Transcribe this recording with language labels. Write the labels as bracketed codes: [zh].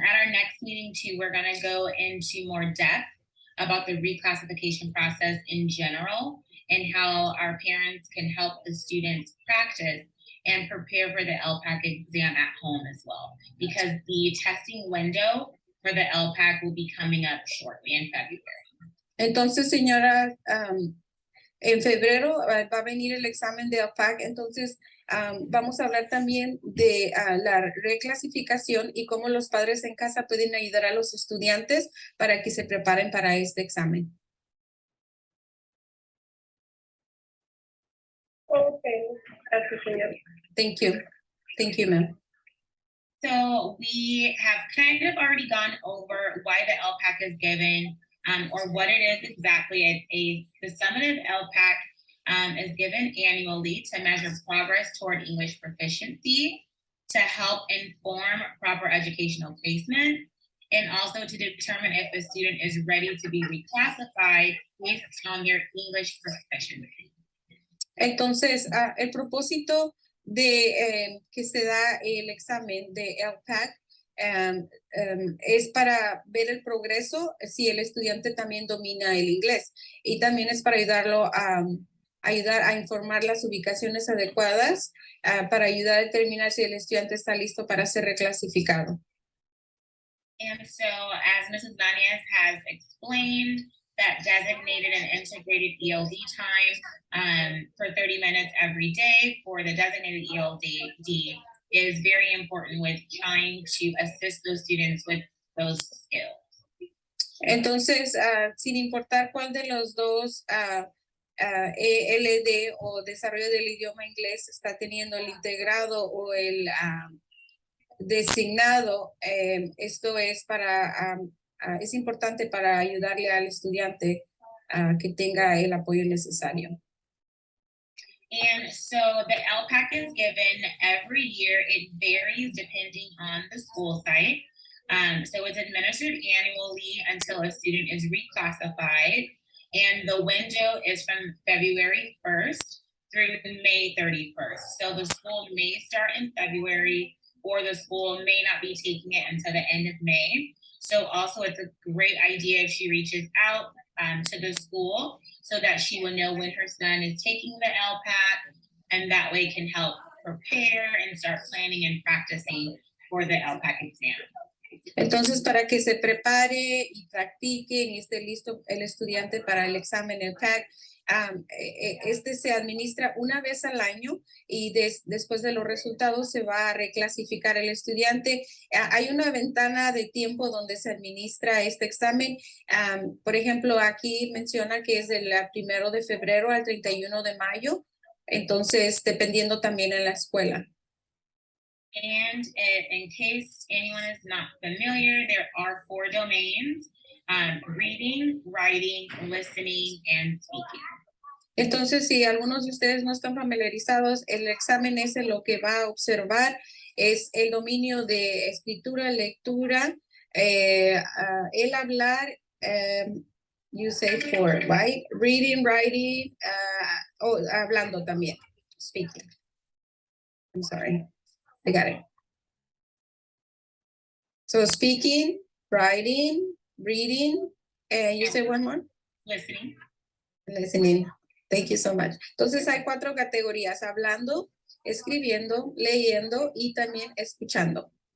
[en] At our next meeting too, we're gonna go into more depth about the reclassification process in general and how our parents can help the students practice and prepare for the LPAC exam at home as well. Because the testing window for the LPAC will be coming up shortly in February. [es] Entonces, señora, en febrero va a venir el examen de LPAC, entonces vamos a hablar también de la reclasificación y cómo los padres en casa pueden ayudar a los estudiantes para que se preparen para este examen. Ok, gracias, señor. [en] Thank you. Thank you, ma'am. So we have kind of already gone over why the LPAC is given, or what it is exactly. The summative LPAC is given annually to measure progress toward English proficiency, to help inform proper educational placement, and also to determine if a student is ready to be reclassified based on their English proficiency. [es] Entonces, el propósito de que se da el examen de LPAC es para ver el progreso si el estudiante también domina el inglés, y también es para ayudar a informar las ubicaciones adecuadas para ayudar a determinar si el estudiante está listo para ser reclasificado. [en] And so, as Mrs. Banez has explained, that designated and integrated ELD time for 30 minutes every day for the designated ELD is very important with trying to assist those students with those skills. [es] Entonces, sin importar cuál de los dos ELD o desarrollo del idioma inglés está teniendo, el integrado o el designado, esto es es importante para ayudarle al estudiante que tenga el apoyo necesario. [en] And so the LPAC is given every year. It varies depending on the school site. So it's administered annually until a student is reclassified. And the window is from February 1st through May 31st. So the school may start in February, or the school may not be taking it until the end of May. So also it's a great idea if she reaches out to the school so that she will know when her son is taking the LPAC, and that way can help prepare and start planning and practicing for the LPAC exam. [es] Entonces, para que se prepare y practique y esté listo el estudiante para el examen, el PAC, este se administra una vez al año y después de los resultados se va a reclasificar el estudiante. Hay una ventana de tiempo donde se administra este examen. Por ejemplo, aquí menciona que es del 1 de febrero al 31 de mayo. Entonces, dependiendo también en la escuela. [en] And in case anyone is not familiar, there are 4 domains: reading, writing, listening, and speaking. [es] Entonces, si algunos de ustedes no están familiarizados, el examen ese lo que va a observar es el dominio de escritura, lectura, el hablar, [en] you say 4, right? Reading, writing, [es] hablando también, [en] speaking. I'm sorry, I got it. So speaking, writing, reading, you say one more? Listening. Listening. Thank you so much. [es] Entonces hay 4 categorías: hablando, escribiendo, leyendo y también escuchando.